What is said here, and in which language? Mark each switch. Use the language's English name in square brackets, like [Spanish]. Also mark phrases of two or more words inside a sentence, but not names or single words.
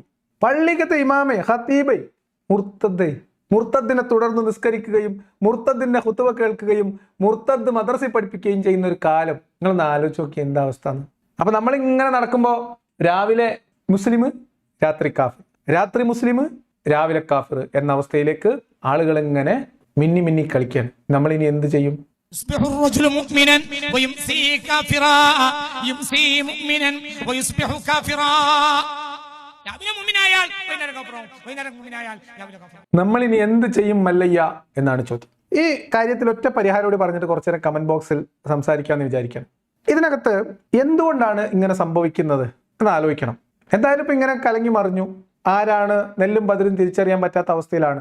[Malayalam] പള്ളിക്കത്തെ ഇമാമെ ഖത്തീബെ മുർത്തദിനെ തുടർന്ന് നിസ്കരിക്കുകയും മുർത്തദിന്റെ ഖുതുബ കേൾക്കുകയും മുർത്തദ് മദ്രസയിൽ പഠിപ്പിക്കുകയും ചെയ്യുന്ന ഒരു കാലം നിങ്ങളൊന്ന് ആലോചിച്ച് നോക്കി എന്താ അവസ്ഥ എന്ന്. അപ്പൊ നമ്മളിങ്ങനെ നടക്കുമ്പോൾ രാവിലെ മുസ്ലിം രാത്രി കാഫിർ, രാത്രി മുസ്ലിം രാവിലെ കാഫിർ എന്ന അവസ്ഥയിലേക്ക് ആളുകൾ ഇങ്ങനെ മിന്നി മിന്നി കളിക്കാൻ നമ്മൾ ഇനി എന്ത് ചെയ്യും? [Arabic] يصبح الرجل مؤمنا ويمسي كافرا يمسي مؤمنا ويصبح كافرا. [Malayalam] നമ്മൾ ഇനി എന്ത് ചെയ്യും മല്ലയ്യ എന്നാണ് ചോദ്യം. ഈ കാര്യത്തിൽ ഒറ്റ പരിഹാരം പറഞ്ഞിട്ട് കുറച്ചു നേരം കമന്റ് ബോക്സിൽ സംസാരിക്കാമെന്ന് വിചാരിക്കണം. ഇതിനകത്ത് എന്തുകൊണ്ടാണ് ഇങ്ങനെ സംഭവിക്കുന്നത് എന്ന് ആലോചിക്കണം. എന്തായാലും ഇപ്പൊ ഇങ്ങനെ കലങ്ങി മറിഞ്ഞു. ആരാണ് നെല്ലും ബദലും തിരിച്ചറിയാൻ പറ്റാത്ത അവസ്ഥയിലാണ്.